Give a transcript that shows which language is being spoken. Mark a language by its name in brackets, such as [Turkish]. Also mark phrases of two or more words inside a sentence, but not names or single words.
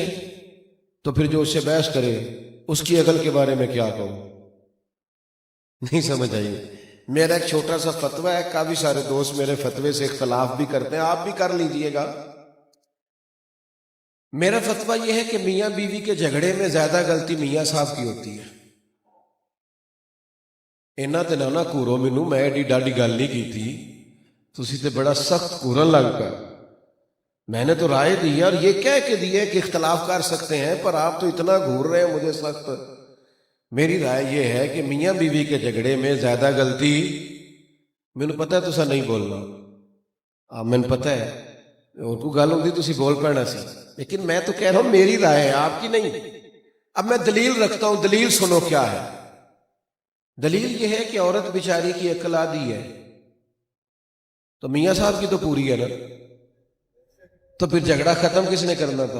[Urdu] تو پھر جو اس سے بحث کرے اس کی عقل کے بارے میں کیا کہوں؟ نہیں سمجھ آئی؟ میرا ایک چھوٹا سا فتویٰ ہے، کافی سارے دوست میرے فتوے سے اختلاف بھی کرتے ہیں، آپ بھی کر لیجئے گا۔ میرا فتویٰ یہ ہے کہ میاں بیوی کے جھگڑے میں زیادہ غلطی میاں صاحب کی ہوتی ہے۔ [Punjabi] اینا تے نہ کورو مینوں، میں ایڈی ڈاڈی گل نہیں کی تھی، تسی تے بڑا سخت کورن لگ پا۔ [Urdu] میں نے تو رائے دی ہے، اور یہ کہہ کے دی ہے کہ اختلاف کر سکتے ہیں، پر آپ تو اتنا گھور رہے ہیں مجھے سخت۔ میری رائے یہ ہے کہ میاں بیوی کے جھگڑے میں زیادہ غلطی، [Punjabi] مینوں پتہ ہے تسا نہیں بولنا، مینوں پتہ ہے اور کو گل ہوندی تسی بول پینا سی، [Urdu] لیکن میں تو کہہ رہا ہوں میری رائے ہے، آپ کی نہیں۔ اب میں دلیل رکھتا ہوں، دلیل سنو کیا ہے۔ دلیل یہ ہے کہ عورت بیچاری کی عقل آدھی ہے، تو میاں صاحب کی تو پوری ہے نا، تو پھر جھگڑا ختم کس نے کرنا تھا؟